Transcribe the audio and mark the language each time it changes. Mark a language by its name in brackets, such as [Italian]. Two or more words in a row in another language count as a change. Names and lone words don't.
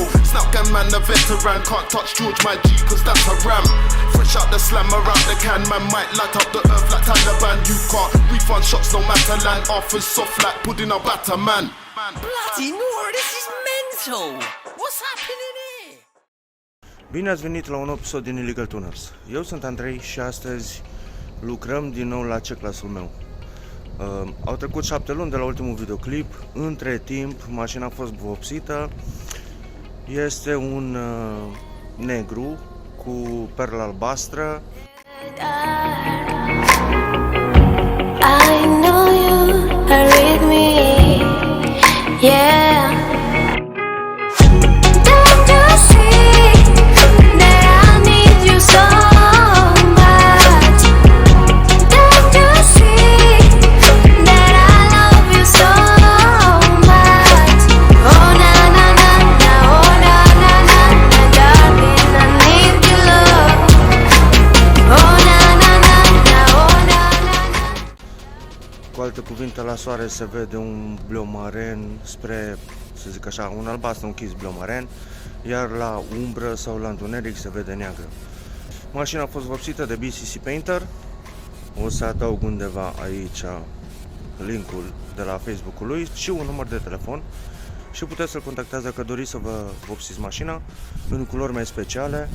[English] Snap gang man, the veteran, can't touch George my G, cause that's a ram. Fresh out the slam around the can, man might light up the earth like Taliban. You can't refund shots no matter, land offers soft like pudding or batter, man. Bloody Nora, this is mental! What's happening here? [Romanian] Bine ați venit la un episod din Illegal Tuners. Eu sunt Andrei și astăzi lucrăm din nou la C-clasul meu. Au trecut 7 luni de la ultimul videoclip. Între timp, mașina a fost vopsită. Este un negru cu perlă albastră. [English] I know you are with me, yeah. Don't you see that I need you so much? Don't you see that I love you so much? Oh na na na na, oh na na na na, darling, I need your love. Oh na na na na, oh na na na. [Romanian] Cu alte cuvinte, la soare se vede un bleu maren spre, să zic așa, un albastru închis bleu maren, iar la umbră sau la întuneric se vede neagră. Mașina a fost vopsită de BCC Painter. O să adaug undeva aici linkul de la Facebook-ul lui și un număr de telefon și puteți să-l contactați dacă doriți să vă vopsiți mașina în culori mai speciale.